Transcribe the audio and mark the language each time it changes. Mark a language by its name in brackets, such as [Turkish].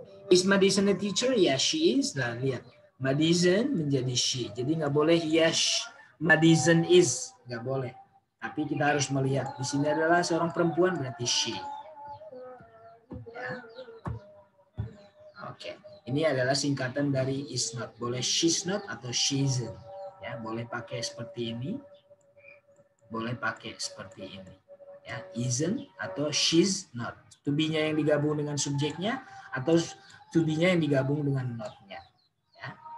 [English] Is Madison a teacher? Yes, she is. [Indonesian] Nah, lihat. [English] Madison [Indonesian] menjadi [English] she. [Indonesian] Jadi nggak boleh [English] yes, Madison is. [Indonesian] Nggak boleh. Tapi kita harus melihat. Di sini adalah seorang perempuan, berarti she. Ya. Oke. Ini adalah singkatan dari is not. Boleh [English] she's not [Indonesian] atau [English] she isn't. [Indonesian] Ya, boleh pakai seperti ini. Boleh pakai seperti ini. Ya, [English] isn't atau she's not. [Indonesian] To be-nya yang digabung dengan subjeknya atau to be-nya yang digabung dengan not-nya. Ya.